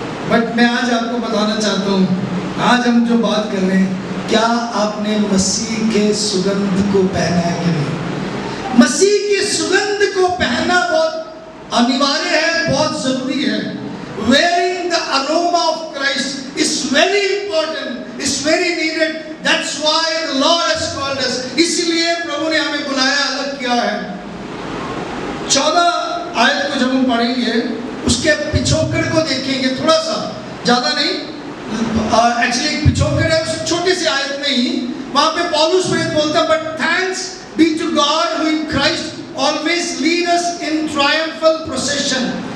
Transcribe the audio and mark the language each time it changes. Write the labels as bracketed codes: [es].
[hi] But मैं आज आपको बताना चाहता हूँ, आज हम जो बात कर रहे हैं, क्या आपने मसीह के सुगंध को पहना है कि नहीं? मसीह के सुगंध को पहनना बहुत अनिवार्य है, बहुत जरूरी है। [en] Wearing the aroma of Christ is very important, is very needed. That's why the Lord has called us. [hi] इसलिए प्रभु ने हमें बुलाया, अलग किया है। 14 आयत को जब हम पढ़ेंगे, उसके पिछोकड़ को देखेंगे, थोड़ा सा, ज्यादा नहीं, एक्चुअली एक पिछोकड़ है उस छोटी सी आयत में ही। वहां पे पौलुस बोलता है, [en] But thanks be to God who in Christ always lead us in triumphal procession.